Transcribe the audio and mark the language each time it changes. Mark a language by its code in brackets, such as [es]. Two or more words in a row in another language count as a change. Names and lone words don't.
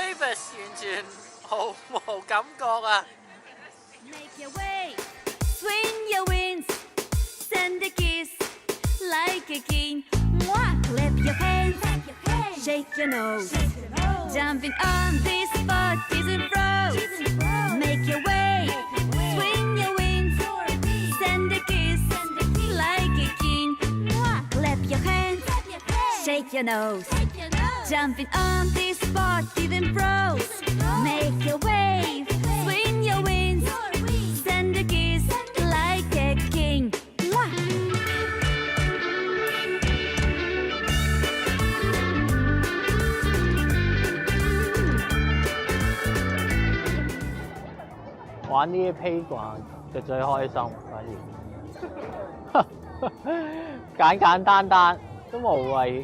[yue] 完全毫無感覺啊！ [en] Make your way, swing your wings, send a kiss like a king. Mwah, clap your hands, shake your nose, jumping on this spot isn't froze. Make your way, swing your wings, send a kiss like a king. Mwah, clap your hands, shake your nose, jumping on this spot isn't froze. Make your way, swing your wings, send a kiss like a king. Mwah. [yue] 玩呢啲披掛就最開心，反而簡簡單單都無謂。